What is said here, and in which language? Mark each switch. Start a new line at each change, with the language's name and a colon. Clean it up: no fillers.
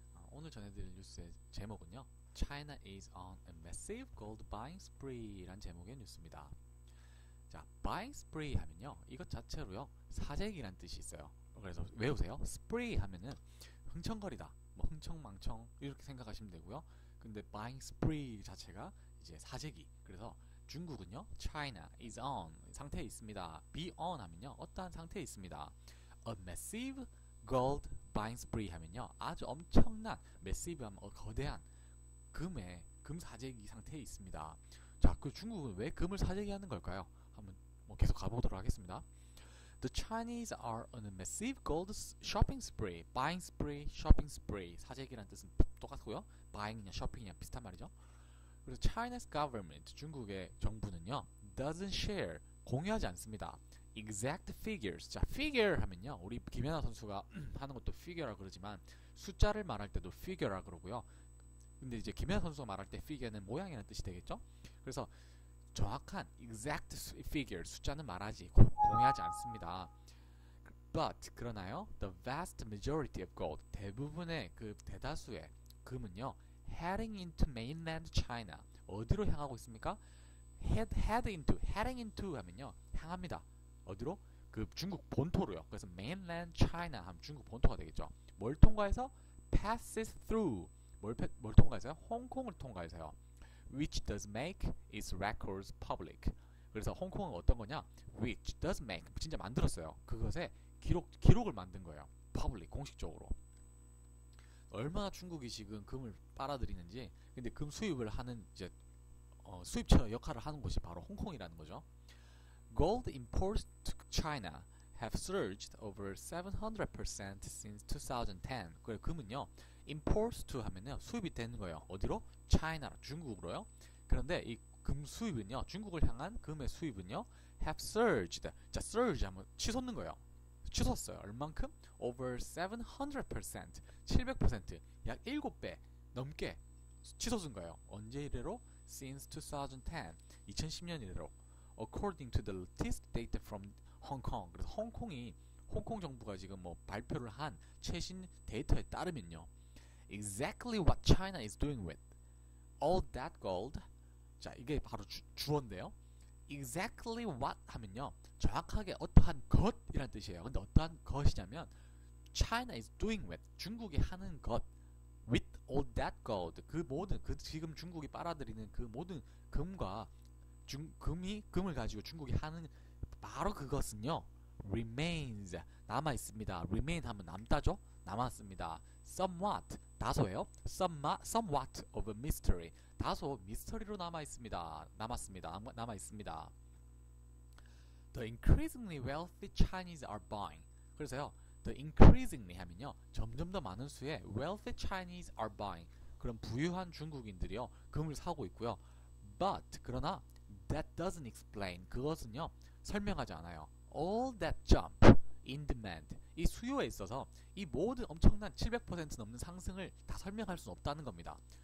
Korean: 오늘 전해드릴 뉴스의 제목은요,
English: China is on a massive gold buying spree
Korean: 란 제목의 뉴스입니다. 자, buying spree 하면요, 이것 자체로요, 사재기란 뜻이 있어요. 그래서 외우세요. spree 하면은 흥청거리다, 뭐 흥청망청 이렇게 생각하시면 되고요. 근데 buying spree 자체가 이제 사재기. 그래서 중국은요,
English: China is on
Korean: 상태에 있습니다. be on 하면요, 어떠한 상태에 있습니다.
English: a massive gold buying spree
Korean: 하면요, 아주 엄청난 massive 하면 거대한 금 사재기 상태에 있습니다. 자, 그 중국은 왜 금을 사재기하는 걸까요? 한번 계속 가보도록 하겠습니다.
English: The Chinese are on a massive gold shopping spree. buying spree, shopping spree.
Korean: 사재기라는 뜻은 똑같고요. buying이냐 shopping이냐 비슷한 말이죠. 그래서
English: China's government,
Korean: 중국의 정부는요,
English: doesn't share,
Korean: 공유하지 않습니다.
English: exact figures.
Korean: 자, figure 하면요, 우리 김연아 선수가 하는 것도 figure라 그러지만 숫자를 말할 때도 figure라 그러고요. 근데 이제 김연아 선수가 말할 때 figure는 모양이라는 뜻이 되겠죠. 그래서 정확한 exact figure, 숫자는 말하지 공유하지 않습니다.
English: But 그러나요, the vast majority of gold,
Korean: 대부분의 그 대다수의 금은요,
English: heading into mainland China,
Korean: 어디로 향하고 있습니까? heading into 하면요, 향합니다. 어디로? 그 중국 본토로요. 그래서 mainland China 하면 중국 본토가 되겠죠. 뭘 통과해서? passes through. 뭘 통과해서요? 홍콩을 통과해서요.
English: which does make its records public.
Korean: 그래서 홍콩은 어떤 거냐?
English: which does make,
Korean: 진짜 만들었어요. 그것에 기록을 만든 거예요. public, 공식적으로. 얼마나 중국이 지금 금을 빨아들이는지. 근데 금 수입을 하는 이제 수입처 역할을 하는 곳이 바로 홍콩이라는 거죠.
English: Gold imports to China have surged over 700% since 2010.
Korean: 그래, 금은요, imports to 하면요, 수입이 되는 거예요. 어디로? China, 중국으로요. 그런데 이 금 수입은요, 중국을 향한 금의 수입은요,
English: have surged.
Korean: 자, surge 하면 치솟는 거예요. 치솟았어요. 얼만큼? Over 700%. 700%. 약 7배 넘게 치솟은 거예요. 언제 이래로? Since 2010. 2010년 이래로.
English: According to the latest data from Hong Kong.
Korean: 그래서 홍콩 정부가 지금 발표를 한 최신 데이터에 따르면요,
English: exactly what China is doing with all that gold.
Korean: 자, 이게 바로 주어인데요. exactly what 하면요, 정확하게 어떠한 것이란 뜻이에요. 근데 어떠한 것이냐면
English: China is doing with,
Korean: 중국이 하는 것,
English: with all that gold,
Korean: 그 모든 지금 중국이 빨아들이는 그 모든 금과 금을 가지고 중국이 하는 바로 그것은요, remains, 남아 있습니다. remain 하면 남다죠. 남았습니다. somewhat, 다소예요.
English: somewhat of a mystery,
Korean: 다소 미스터리로 남아 있습니다. 남아 있습니다.
English: The increasingly wealthy Chinese are buying.
Korean: 그래서요, the increasingly 하면요, 점점 더 많은 수의
English: wealthy Chinese are buying.
Korean: 그런 부유한 중국인들이요, 금을 사고 있고요. But 그러나
English: that doesn't explain,
Korean: 그것은요, 설명하지 않아요.
English: all that jump in demand,
Korean: 이 수요에 있어서 이 모든 엄청난 700% 넘는 상승을 다 설명할 수는 없다는 겁니다.